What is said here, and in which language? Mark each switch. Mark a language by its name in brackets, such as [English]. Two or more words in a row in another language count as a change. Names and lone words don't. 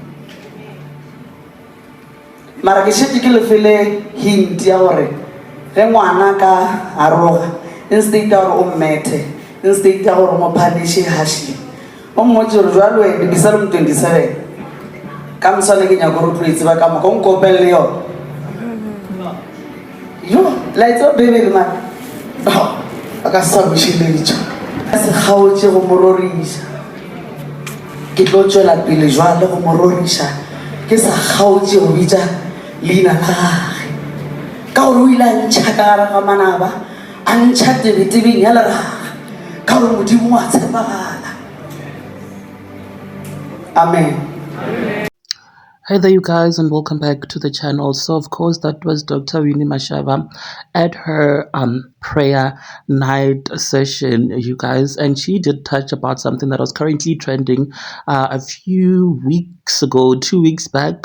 [Northern Sotho] Mara ke šetse ke lefele hint ya gore ge ngwana ka aroga instead ya gore o mmethe, instead ya gore mo phaniše harshly, o mmotse gore jwalo wena bisa le mo 27 ka moswane ke nyako re tlo e tseba ka moka o nkopelele yone yo laetsa bebele mane a ka sa bošeletšo a se kgaotše go mo roriša. Ke tlo tšwela pele jwale go mo roriša ke sa kgaotše go bitša leina la gage, ka gore o ile a ntšha ka gare ga manaba, a ntšha tebetebeng ya leraga, ka gore modimo a tshepagala. Amen. [English] Hi there, you guys, and welcome back to the channel. So, of course, that was Dr. Winnie Mashaba at her prayer night session, you guys, and she did touch about something that was currently trending a few weeks ago, 2 weeks back.